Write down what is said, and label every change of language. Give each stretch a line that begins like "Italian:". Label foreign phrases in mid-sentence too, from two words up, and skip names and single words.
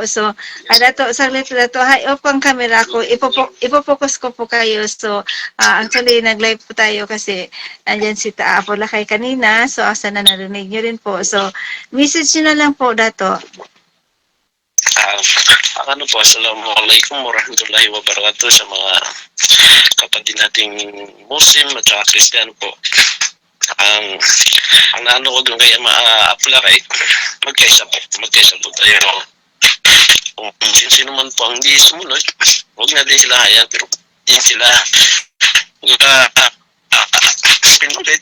Filipino: So, Dato, saglit Dato, hi off ang camera ko. Ipopokus ko po kayo.
English: So, actually,
Filipino: nag-live po tayo kasi nandyan si Taapo Lakay kanina. So, asa na narinig nyo rin po. So, message nyo na lang po, Dato. Ano po,
Arabic: Assalamualaikum warahmatullahi wabarakatuh
Filipino: sa mga kapatid nating Muslim at saka Kristiyano po. Ang naano ko dun kay Apulakay, magkaisa po tayo. Kung sino man po ang hindi sumunod, huwag natin sila hayaan, pero hindi sila sinulit.